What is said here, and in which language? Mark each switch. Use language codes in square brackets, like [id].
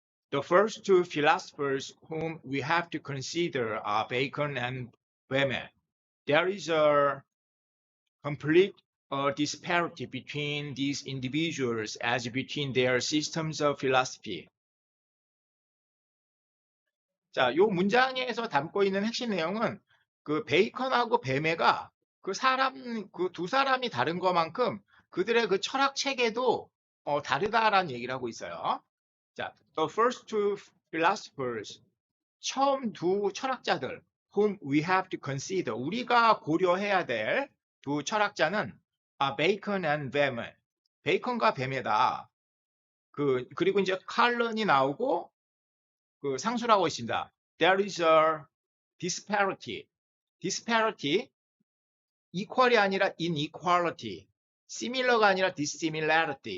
[en] The first two philosophers whom we have to consider are Bacon and Boehme. There is a complete disparity between these individuals as between their systems of philosophy. [ko] 자, 요 문장에서 담고 있는 핵심 내용은 그 베이컨하고 베메가 그 두 사람이 다른 것만큼 그들의 그 철학 체계도 다르다라는 얘기를 하고 있어요. 자, [en] the first two philosophers, [ko] 처음 두 철학자들, [en] whom we have to consider, [ko] 우리가 고려해야 될 두 철학자는 Bacon and Boehme, 베이컨과 베메다. 그리고 이제 칼런이 나오고 그 상수를 하고 있습니다. [en] There is a disparity. [ko] equal이 아니라 inequality. similar가 아니라 dissimilarity.